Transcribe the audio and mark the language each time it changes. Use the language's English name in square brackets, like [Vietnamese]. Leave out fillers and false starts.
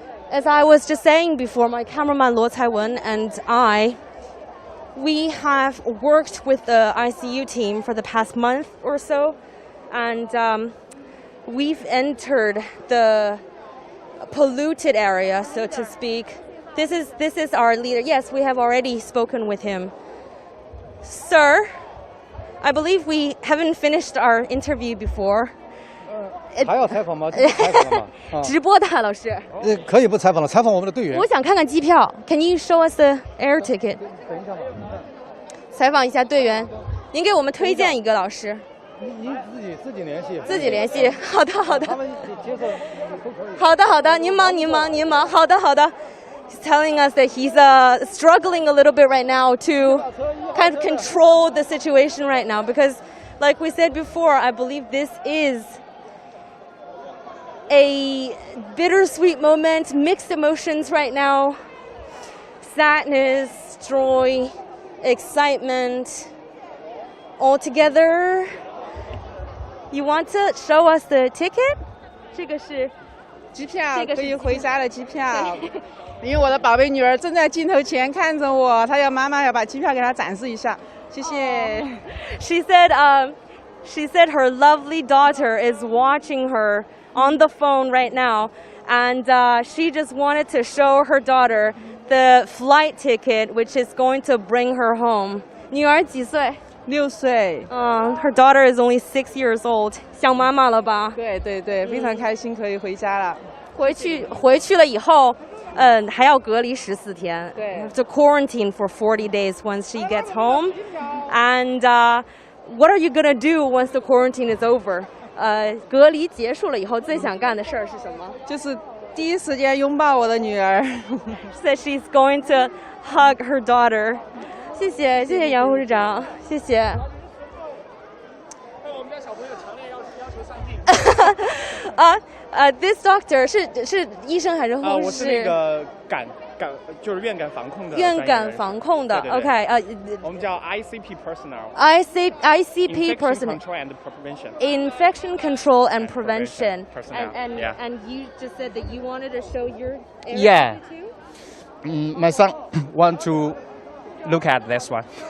[English] As I was just saying before, my cameraman Luo Caiwen and we have worked with the ICU team for the past month or so, and we've entered the polluted area, so to speak. This is our leader. Yes, we have already spoken with him. Sir, I believe we haven't finished our interview before. [Chinese] 还要采访吗？采访了吗？直播的老师。可以不采访了，采访我们的队员。我想看看机票。 [English] Can you show us the air ticket？ [Chinese] 等一下吧。采访一下队员，您给我们推荐一个老师。您自己联系。自己联系。好的。他们接受都可以。好的，您忙。好的。 [English] He's telling us that he's struggling a little bit right now to kind of control the situation right now because, like we said before, I believe this is a bittersweet moment, mixed emotions right now. Sadness, joy, excitement, all together. You want to show us the ticket? [Chinese] 这个是机票，可以回家的机票。因为我的宝贝女儿正在镜头前看着我，她要妈妈要把机票给她展示一下。谢谢。 [English] She said her lovely daughter is watching her on the phone right now, and she just wanted to show her daughter the flight ticket, which is going to bring her home. [Chinese] 女儿几岁？6岁。 [English] Her daughter is only 6 years old. [Chinese] 想妈妈了吧？对，非常开心可以回家了。回去了以后，还要隔离14天。对。 [English] To quarantine for 40 days once she gets home. And what are you gonna do once the quarantine is over? [Chinese] 隔离结束了以后，最想干的事儿是什么？就是第一时间拥抱我的女儿。 [English] Said she's going to hug her daughter. [Chinese] 谢谢杨护士长，谢谢。我们家小朋友强烈要求上镜。 [English] This doctor [Chinese] 是医生还是护士？我是那个就是院感防控的。院感防控的 ，OK，我们叫 ICP personnel。 [English] ICP personnel。Infection control and prevention. Infection control and prevention. Personnel. And you just said that you wanted to show your area Yeah. too? My son want to look at this one.